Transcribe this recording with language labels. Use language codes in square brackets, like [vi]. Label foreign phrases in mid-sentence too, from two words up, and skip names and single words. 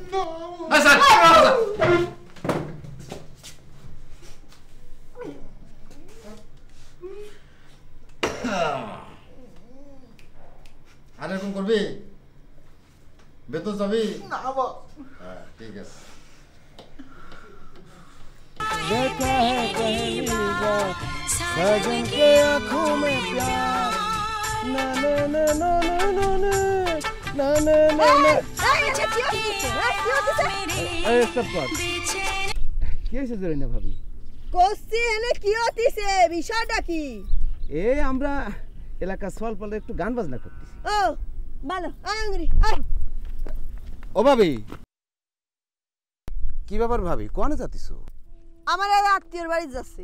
[bn] আর এরকম করবি? বেতন যাবি? না বস। ঠিক আছে। [hi] देखा है पहली बार सजन के आँखों में प्यार, ना ना ना ना ना ना ना ना ना ना। अरे सब बात कैसे जरूरी ना भाभी? [bn] কোসি এনে কি হতিছে, বিষয়টা কি? এই আমরা এলাকা সলপলে একটু গান বাজনা করতেছি। ও ভালো, আঙ্গুরি ও ভাবি, কি ব্যাপার ভাবি, কোনে যাতিছো? আমার আর আত্মীয়র বাড়ি যাচ্ছে।